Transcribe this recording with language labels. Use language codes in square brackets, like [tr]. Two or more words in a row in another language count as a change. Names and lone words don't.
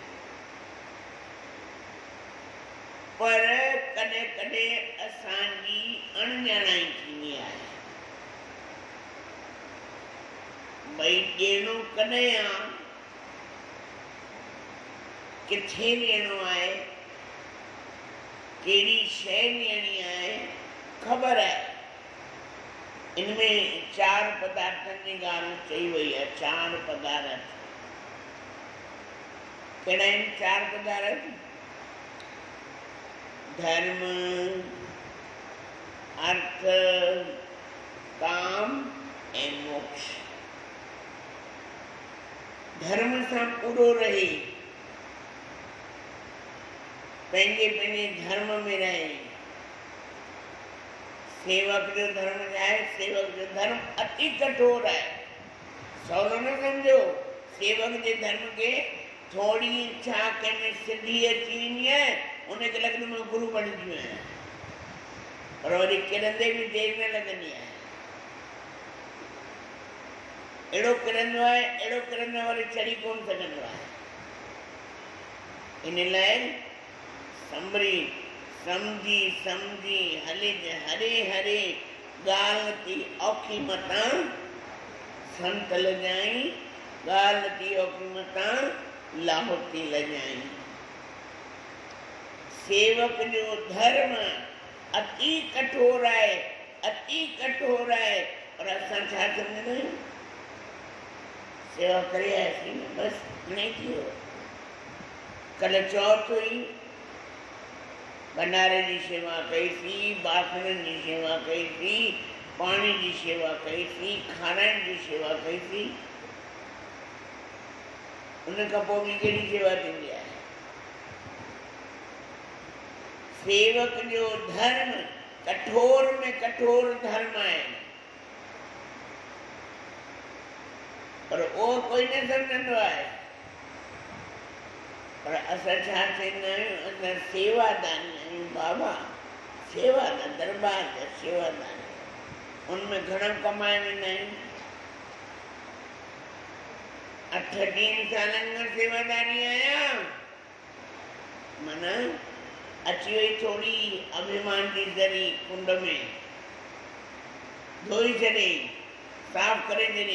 [sd] पर कॾहिं कॾहिं असांजी अणॼाणाई थींदी आहे, भई ॾियणो कॾहिं आहे, किथे ॾियणो आहे, कहिड़ी शइ ॾियणी आहे, ख़बर आहे। इनमें 4 पदार्थनि जी ॻाल्हि चई वई आहे। 4 पदार्थ कहिड़ा आहिनि? 4 पदार्थ: धर्म, अर्थ, काम ऐं मोक्ष। धर्म सां पूरो रहे, पंहिंजे पंहिंजे धर्म में रहे। सेवक जो धर्म आहे, सेवक जो धर्म अति कठोर आहे। सवलो न समझो, सेवक जे धर्म के थोड़ी इच्छा कंहिंमें सिद्धि अची वेंदी आहे, उनखे लॻंदो मां गुरू बणिजी वियो आहियां, पर वरी किरंदे बि देरि न लॻंदी आहे। अहिड़ो किरंदो आहे, वरी चढ़ी कोन सघंदो आहे। इन लाइ संभरी समझी समझी हले हरे हरे ॻाल्हि थी औखी मतां संत लॼाई, ॻाल्हि थी औखी मतां लाहौती लॼाई। सेवक जो धर्म अति कठोर आहे, अति कठोर आहे, पर असां छा सम्झंदा आहियूं? सेवा करे आयासीं, बसि हाणे थी वियो। कल्ह चौथ हुई, भंडारे जी शेवा कईसीं, बासणनि जी शेवा कईसीं, पाणी जी शेवा कईसीं, खाराइण जी शेवा कईसीं। उन खां पोइ ॿी कहिड़ी शेवा थींदी आहे? सेवक जो धर्म कठोर में कठोर धर्म आहे, पर उहो कोई न सम्झंदो आहे। पर असां छा चवंदा आहियूं? असां सेवादानी आहियूं बाबा, सेवादान, दरबार जा सेवादान। उनमें घणो कमाए वेंदा आहियूं। 8 सालनि खां सेवादारी आहियां, माना अची वई थोड़ी अभिमान जी ज़री कुंड में, धोई छॾे, साफ़ करे छॾे।